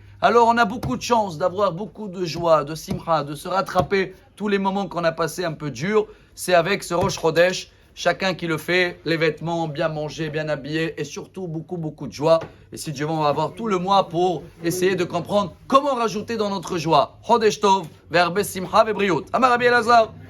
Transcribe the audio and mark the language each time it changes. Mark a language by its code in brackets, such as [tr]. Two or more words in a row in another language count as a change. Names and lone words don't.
[fr] Alors on a beaucoup de chance d'avoir beaucoup de joie, de simcha, de se rattraper tous les moments qu'on a passés un peu durs. C'est avec ce Rosh Chodesh, chacun qui le fait, les vêtements, bien mangés, bien habillés et surtout beaucoup de joie. Et si Dieu veut, on va avoir tout le mois pour essayer de comprendre comment rajouter dans notre joie. [he] חודש טוב, ברוב שמחה ובריאות. אמר רבי אלעזר.